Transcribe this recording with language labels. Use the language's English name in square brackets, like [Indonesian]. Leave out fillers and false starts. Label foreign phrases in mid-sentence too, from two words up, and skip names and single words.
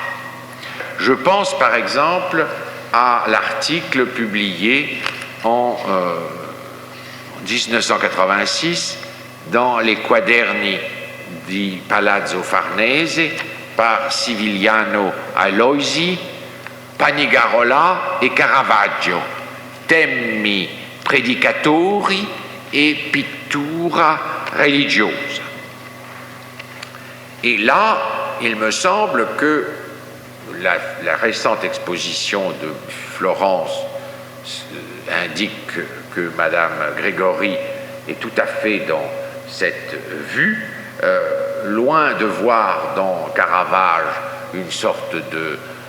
[French] Je pense par exemple à l'article publié en 1986 dans les Quaderni di Palazzo Farnese par Civigliano Aloisi, Panigarola et Caravaggio, Temmi predicatori e pittura religiosa. Et là, il me semble que la récente exposition de Florence indique que Madame Grégory est tout à fait dans cette vue, loin de voir dans Caravage une sorte de